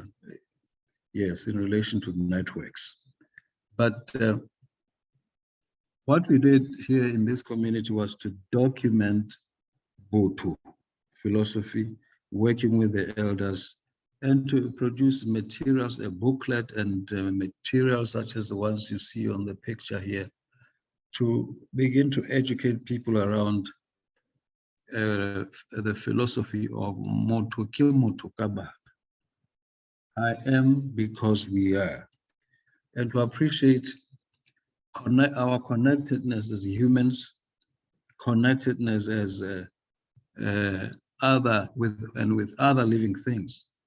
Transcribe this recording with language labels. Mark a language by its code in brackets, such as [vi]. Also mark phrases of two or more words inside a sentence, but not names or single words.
[en] Yes, in relation to networks. But what we did here in this community was to document Botho philosophy, working with the elders, and to produce materials, a booklet and materials such as the ones you see on the picture here, to begin to educate people around the philosophy of [st] Motho ke motho ka batho. [en] I am because we are. And to appreciate our connectedness as humans, connectedness as with other living things,